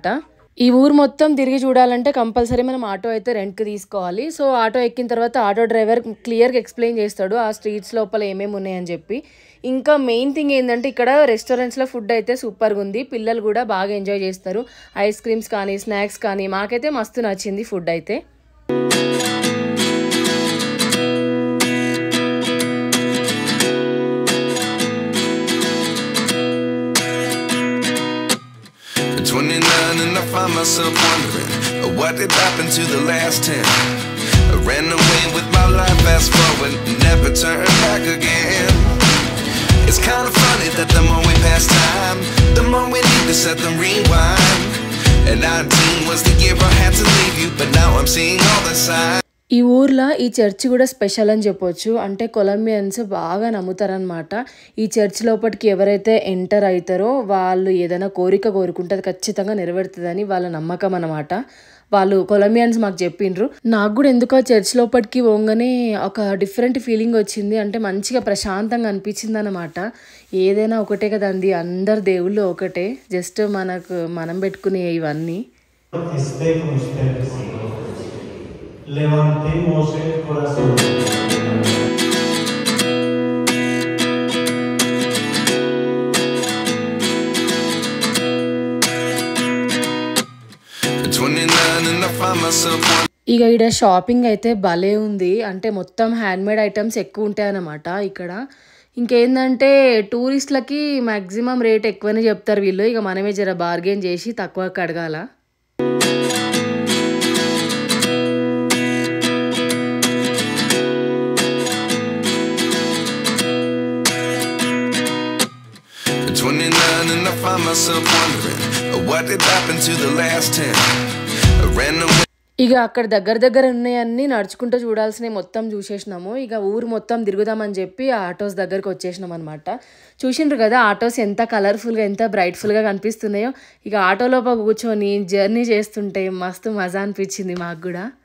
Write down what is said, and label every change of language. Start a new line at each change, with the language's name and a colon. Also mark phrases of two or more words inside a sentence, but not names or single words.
Telugu: ఈ ఊరు మొత్తం తిరిగి చూడాలంటే కంపల్సరీ మనం ఆటో అయితే రెంట్కి తీసుకోవాలి. సో ఆటో ఎక్కిన తర్వాత
English: auto driver clearga explain
Telugu: చేస్తాడు ఆ స్ట్రీట్స్ లోపల ఏమేమి ఉన్నాయని చెప్పి. ఇంకా
English: main thing
Telugu: ఏంటంటే ఇక్కడ రెస్టారెంట్స్లో ఫుడ్ అయితే సూపర్గా ఉంది. పిల్లలు కూడా బాగా ఎంజాయ్ చేస్తారు.
English: ice creams
Telugu: కానీ స్నాక్స్ కానీ మాకైతే మస్తు నచ్చింది ఫుడ్ అయితే.
English: Myself wondering what did happen to the last 10. I ran away with my life, fast forward, never turn back again. It's kind of funny that the more we pass time, the more we need to set them rewind. And 19 was the year I had to leave you, but now I'm seeing all the signs.
Telugu: ఈ ఊర్లో ఈ చర్చ్ కూడా స్పెషల్ అని చెప్పొచ్చు. అంటే కొలంబియన్స్ బాగా నమ్ముతారనమాట. ఈ చర్చ్ లోపలికి ఎవరైతే ఎంటర్ అవుతారో వాళ్ళు ఏదైనా కోరిక కోరుకుంటే అది ఖచ్చితంగా నెరవేరుతుందని వాళ్ళ నమ్మకం అనమాట. వాళ్ళు కొలంబియన్స్ మాకు చెప్పిండ్రు. నాకు కూడా ఎందుకో చర్చ్ లోపలికి పోగానే ఒక
English: different feeling
Telugu: వచ్చింది. అంటే మంచిగా ప్రశాంతంగా అనిపించింది అనమాట. ఏదైనా ఒకటే కదండి, అందరు దేవుళ్ళు ఒకటే, జస్ట్ మనం పెట్టుకునే ఇవన్నీ.
Spanish: Levantemos el corazón.
Telugu: ఇక ఇక్కడ షాపింగ్ అయితే భలే ఉంది. అంటే మొత్తం
English: handmade items
Telugu: ఎక్కువ ఉంటాయి అన్నమాట ఇక్కడ. ఇంకేందంటే టూరిస్టులకి
English: maximum rate
Telugu: ఎక్కువనే చెప్తారు వీళ్ళు. ఇక మనమే జర బార్గెన్ చేసి తక్కువకి అడగాల.
English: And I find myself wondering what did happen to the last 10. I ran away.
Telugu: ఇక అక్కడ దగ్గర ఉన్నాయన్నీ నడుచుకుంటూ చూడాల్సినవి మొత్తం చూసేసినాము. ఇక ఊరు మొత్తం తిరుగుదామని చెప్పి ఆ ఆటోస్ దగ్గరికి వచ్చేసినాం అనమాట. చూసిండ్రు కదా ఆటోస్ ఎంత కలర్ఫుల్గా ఎంత బ్రైట్ఫుల్గా కనిపిస్తున్నాయో. ఇక ఆటోలో కూర్చొని జర్నీ చేస్తుంటే మస్తు మజా అనిపించింది మాకు కూడా.